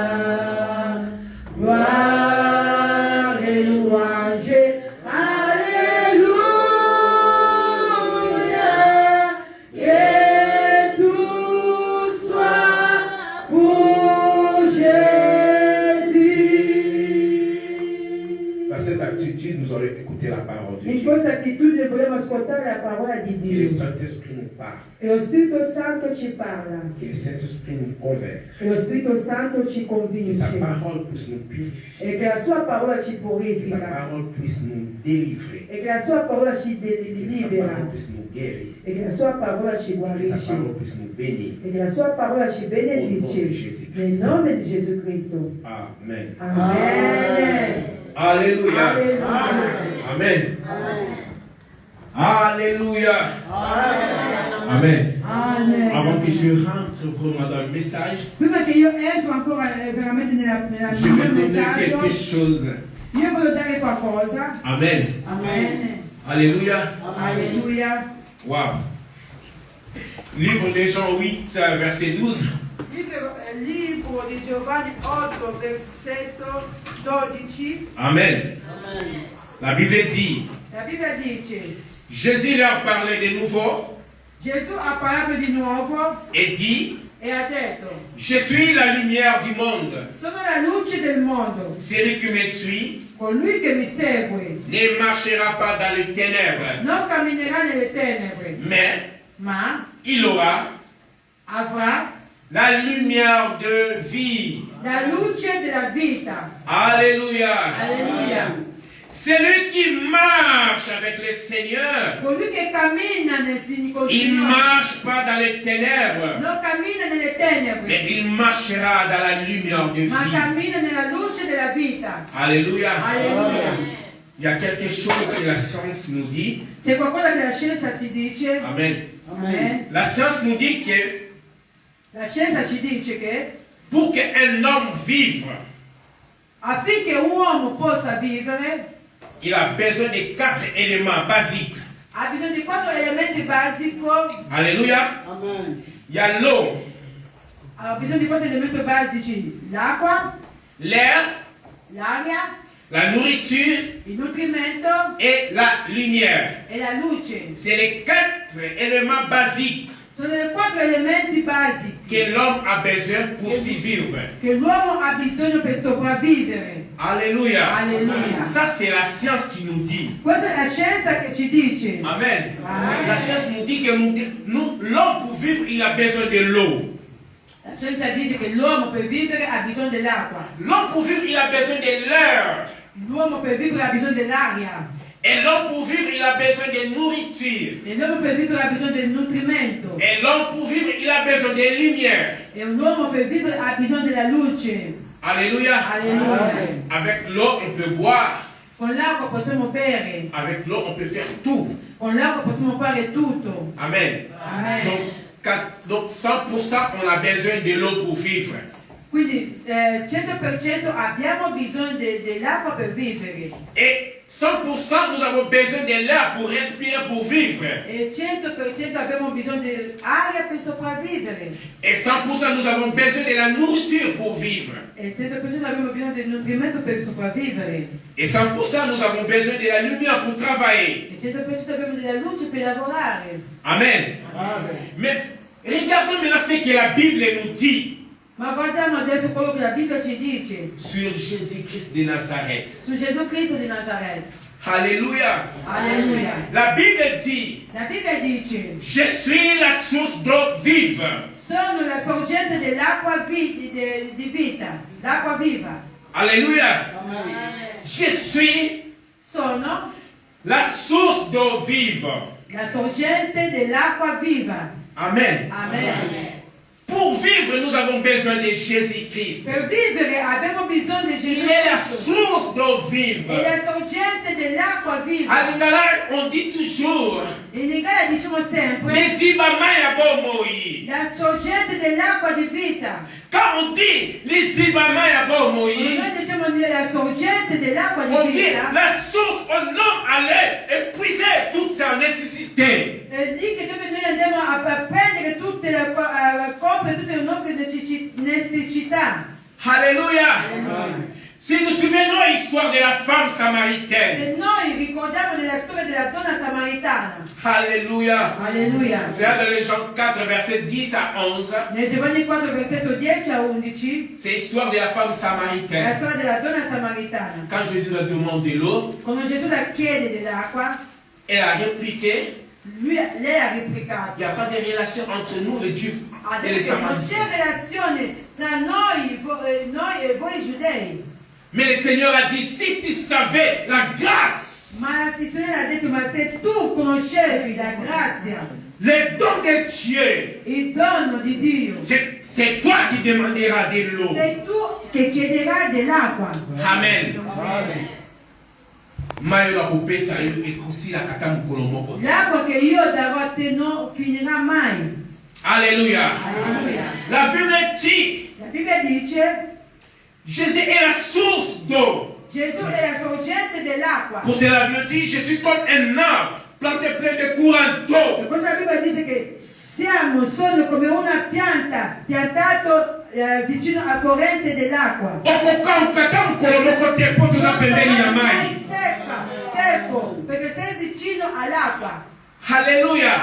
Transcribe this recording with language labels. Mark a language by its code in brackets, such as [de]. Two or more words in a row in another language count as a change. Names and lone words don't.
[fr] Gloire et louange, alléluia. Que tout soit pour Jésus. Dans cette attitude, nous allons écouter la parole de [it] In [fr] Dieu. [it] questa attitudine vogliamo ascoltare la parola di [fr] Que le [it] Dio. [fr] Saint-Esprit nous parle. [it] E lo Spirito Santo ci parla. [fr] Que le Saint-Esprit nous convainc. [it] Che lo Spirito Santo ci [fr] Que sa [it] convince. [fr] parole puisse nous purifier. [it] E che la sua parola ci [fr] Que sa [it] purifica. [fr] parole puisse nous délivrer. [it] E che la sua parola ci [fr] Que sa [it] libera. [fr] parole puisse nous guérir. [it] E che la sua parola ci [fr] Que sa [it] guarisce. [fr] parole puisse nous bénir. [it] E che la sua parola ci benedice. Nel nome di Gesù Cristo. Amen. Amen. [fr] Alléluia. [it] Alleluia. [fr] Amen. Alléluia. Amen. Avant [it] Amen. [fr] que je rentre vraiment dans le message, [it] Prima che io entro ancora veramente nel [fr] je vais donner [it] messaggio, [fr] quelque chose. [it] io voglio dare qualcosa. [fr] Amen. [it] Amen. [fr] Alléluia. [it] Alleluia. [fr] Wow. Livre de Jean 8, verset 12. [it] Libro di Giovanni 8, versetto 12. [fr] Amen. La Bible dit, [it] La Bibbia dice, [fr] Jésus leur parlait de nouveau [it] Gesù ha parlato di nuovo [fr] et dit, [it] e ha detto, [fr] je suis la lumière du monde. [it] sono la luce del mondo. [fr] Celui qui me suit [it] Colui che mi segue [fr] ne marchera pas dans les ténèbres, [it] non camminerà nelle tenebre, ma [fr] il aura [it] avrà [fr] la lumière de vie. [it] la luce della vita. [fr] Alléluia. [it] Alleluia. [fr] Celui qui marche avec le Seigneur, [it] Colui che cammina nel [fr] il ne [it] Signore [fr] marche pas dans les ténèbres, [it] non cammina nelle tenebre, [fr] mais il marchera dans la lumière de [it] ma [fr] vie. [it] cammina nella luce della vita. [fr] Alléluia. [it] Alleluia. [fr] Il y a quelque chose que la science nous dit. [it] C'è qualcosa che la scienza ci dice. [fr] Amen. [it] Amen. [fr] La science nous dit que [it] La scienza ci dice che [fr] pour qu'un homme vive, [it] affinché un uomo possa vivere [fr] il a besoin de 4 éléments basiques. [it] ha bisogno di 4 elementi basici. [fr] Alléluia. Il y a l'eau, [it] Ha bisogno di 4 elementi basici: l'acqua, [fr] l'air, [it] l'aria, [fr] la nourriture [it] il nutrimento [fr] et la lumière. [it] e la luce. [fr] C'est les 4 éléments basiques [it] Sono le 4 elementi basici [fr] que l'homme a besoin pour survivre. [it] che l'uomo ha bisogno per sopravvivere. [fr] Alléluia. [it] Alleluia. [fr] Ça, c'est la science qui nous dit. [it] Questa è la scienza che ci dice. [fr] Amen. [it] Amen. [fr] La science nous dit que l'homme pour vivre, il a besoin de l'eau. [it] La scienza dice che l'uomo per vivere ha bisogno dell'acqua. [fr] L'homme pour vivre, il a besoin de l'air. [it] L'uomo per vivere ha bisogno dell'aria. [fr] Et l'homme pour vivre, il a besoin de nourriture. [it] E l'uomo per vivere ha bisogno del nutrimento. [fr] Et l'homme pour vivre, il a besoin de lumière. [it] E l'uomo per vivere ha bisogno della luce. [fr] Alléluia. [it] Alleluia. [fr] Avec l'eau, on peut boire. [it] Con l'acqua possiamo bere. [fr] Avec l'eau, on peut faire tout. [it] Con l'acqua possiamo fare tutto. [fr] Amen. [it] Amen. [fr] Donc 100%, on a besoin de l'eau pour vivre. [it] Quindi 100% abbiamo bisogno dell'acqua per vivere. [fr] Et 100%, nous avons besoin de l'air pour respirer, pour vivre. [it] E 100% abbiamo bisogno dell'aria per sopravvivere. [fr] Et 100%, nous avons besoin de la nourriture pour vivre. [it] E 100% abbiamo bisogno del nutrimento per sopravvivere. [fr] Et 100%, nous avons besoin de la lumière pour travailler. [it] E 100% abbiamo della luce per lavorare. Amen. [fr] Mais regardons maintenant ce que la Bible nous dit [it] Ma guardiamo adesso quello che la Bibbia ci dice [fr] sur Jésus-Christ de Nazareth. [it] su Gesù Cristo di Nazareth. [fr] Alléluia. [it] Alleluia. [fr] La Bible dit, [it] La Bibbia dice: [fr] je suis la source d'eau vive. [it] sono la sorgente dell'acqua di vita, l'acqua viva. [fr] Alléluia. Je suis [it] Sono [fr] la source d'eau vive. [it] la sorgente dell'acqua viva. [fr] Amen. [it] Amen. [fr] Pour vivre, nous avons besoin de Jésus-Christ. [it] Per vivere abbiamo bisogno di Gesù [fr] Il est la [it] Cristo. [fr] source d'eau vive. [it] È la sorgente dell'acqua viva. [fr] À Lingala, on dit toujours, [it] In Italia diciamo sempre [ln] Lisiba maya bomoi. [it] la sorgente dell'acqua di vita. [fr] Quand on dit [ln] Lisiba maya bomoi, [it] Noi diciamo la sorgente dell'acqua [fr] on [it] di [fr] dit [it] vita. [fr] la source, un homme allait épuiser toute sa nécessité. [it] È lì che dove noi andiamo a prendere tutte le coprire tutte le nostre necessità. [fr] Alléluia. [it] Alleluia. [fr] Si nous souvenons l'histoire de la femme samaritaine. [it] Se noi ricordiamo della storia della donna samaritana. [fr] Alléluia. [it] Alleluia. [fr] C'est dans les Jean 4, versets 10 à 11. [it] Nel Giovanni 4, versetto 10 a 11, [fr] C'est l'histoire de la femme [it] la [fr] samaritaine. [it] storia della donna samaritana. [fr] Quand Jésus leur demande de l'eau, [it] Quando Gesù la chiede dell'acqua, [fr] elle a répliqué, [it] lei ha replicato. [fr] il n'y a pas de relation entre nous, les Juifs, et les [it] Adesso non [fr] Samaritains. [it] c'è relazione tra noi e voi giudei. [fr] Mais le Seigneur a dit, si tu savais la grâce, [it] Ma il Signore ha detto, ma se tu conoscevi la grazia, [fr] le don de Dieu, [it] il dono di Dio, [fr] c'est toi qui demanderas de l'eau. [it] sei tu che chiederai dell'acqua. [ln] Amen. Mayo la kupesa e kusila kata mukolo moko. [it] L'acqua che io darò a te non finirà mai. [fr] Alléluia. [it] Alleluia. [fr] La Bible dit, [it] La Bibbia dice, [fr] Jésus est la source d'eau. [it] Gesù è la sorgente dell'acqua. [fr] Pour cela, la Bible dit, je suis comme un arbre planté plein de courants d'eau. [it] Per questo la Bibbia dice che sono come una pianta piantato vicino a corrente dell'acqua. [ln] Okoka ukata mukolo moko te po toza pembeni na mai. [it] mai secco, perché sei vicino all'acqua. [fr] Alléluia.